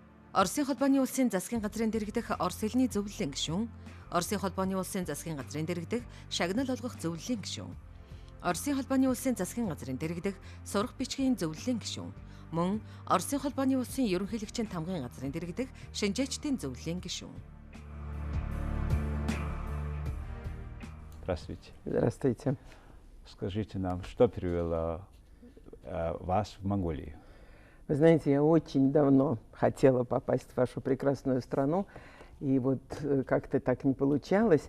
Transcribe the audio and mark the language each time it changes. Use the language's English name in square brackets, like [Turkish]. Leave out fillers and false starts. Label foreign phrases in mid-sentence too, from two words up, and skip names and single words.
[Mongolian] Оросын холбооны улсын засгийн газрын дэргэдэх орос хэлний зөвлөлийн гишүүн, Оросын холбооны улсын засгийн газрын дэргэдэх шагнал олгох зөвлөлийн гишүүн, Оросын холбооны улсын засгийн газрын дэргэдэх сурах бичгийн зөвлөлийн гишүүн, мөн Оросын холбооны улсын ерөнхийлөгчийн тамгын газрын дэргэдэх шинжээчдийн зөвлөлийн гишүүн. [Russian] Здравствуйте. Здравствуйте. Скажите нам, что привело вас в Монголию? Вы знаете, я очень давно хотела попасть в вашу прекрасную страну, и вот как-то так не получалось.